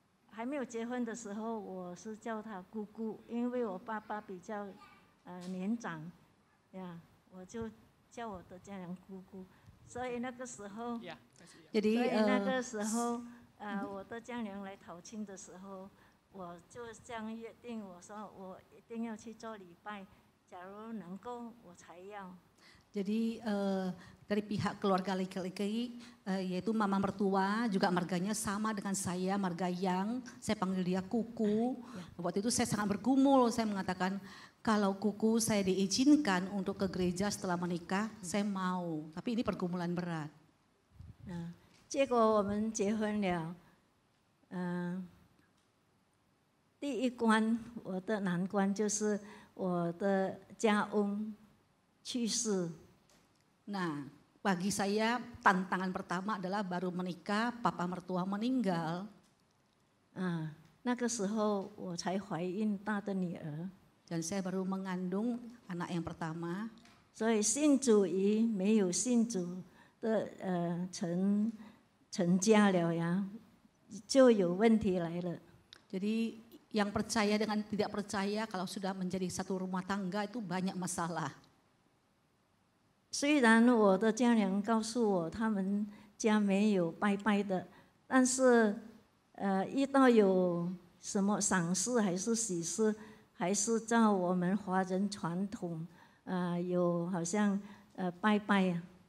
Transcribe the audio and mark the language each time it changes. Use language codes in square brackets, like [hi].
[zh] 还没有结婚的时候，我是叫她姑姑，因为我爸爸比较年长，呀，我就叫我的家娘姑姑。所以那个时候， [id] Jadi [zh] 所以那个时候，我的家娘来讨亲的时候，我就这样约定，我说我一定要去做礼拜，假如能够我才要。 [id] Jadi dari pihak keluarga laki-laki, yaitu mama mertua, juga marganya sama dengan saya, marga yang saya panggil dia kuku. Waktu itu saya sangat bergumul, saya mengatakan kalau kuku saya diizinkan untuk ke gereja setelah menikah, saya mau. Tapi ini pergumulan berat. [zh] 结果我们结婚了，第一关我的难关就是我的家翁去世。 [id] Nah, bagi saya tantangan pertama adalah baru menikah, papa mertua meninggal. [zh] 那个时候我才怀孕大的女儿， [id] Dan saya baru mengandung anak yang pertama. [zh] 所以信主与没有信主的成家了呀，就有问题来了。 [id] Jadi yang percaya dengan tidak percaya kalau sudah menjadi satu rumah tangga itu banyak masalah. [zh] 虽然我的家娘告诉我他们家没有拜拜的，但是遇到有什么丧事还是喜事，还是照我们华人传统，有好像拜拜呀。